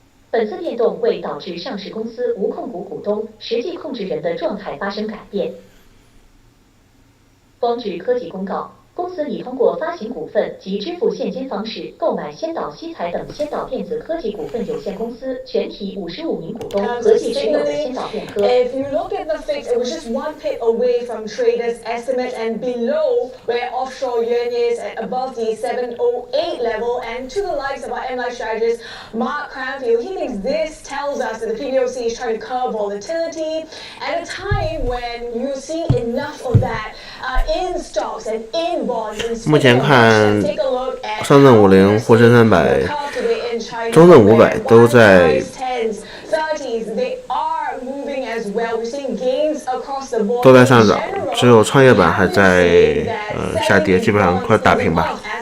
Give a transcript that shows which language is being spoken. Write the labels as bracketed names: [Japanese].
[Chinese] 本次变动未导致上市公司无控股股东、实际控制人的状态发生改变。光智科技公告，公司拟通过发行股份及支付现金方式购买先导西材等先导电子科技股份有限公司全体55名股东合计持有的先导电科。 [English] If you look at the fix, it was just one pip away from traders' estimate and below where offshore yuan is at above the 708 level, and to the likes of our MLI strategist Mark Cranfield, he thinks this tells us that the PBOC is trying to curb volatility at a time when you see enough of that in stocks and in bonds. [Chinese] 目前看，上证50、沪深300、中证500都在上涨，只有创业板还在下跌，基本上快打平吧。